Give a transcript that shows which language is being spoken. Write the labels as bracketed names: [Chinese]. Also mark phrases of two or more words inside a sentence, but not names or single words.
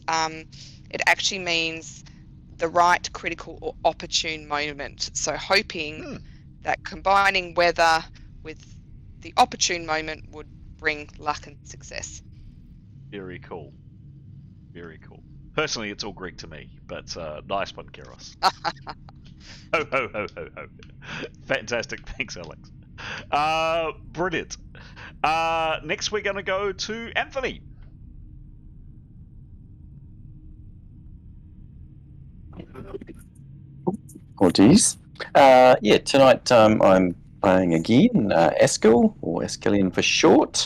[English] It actually means the right, critical, or opportune moment. So hoping that combining weather with the opportune moment would bring luck and success. Very cool. Very cool. Personally, it's all Greek to me, but nice one, Keros. Ho, ho, ho, ho, ho. Fantastic. Thanks, Alex. Brilliant. Next, we're going to go to Anthony. Oh, geez. Yeah, tonight I'm playing again Eskel, or Eskelian for short.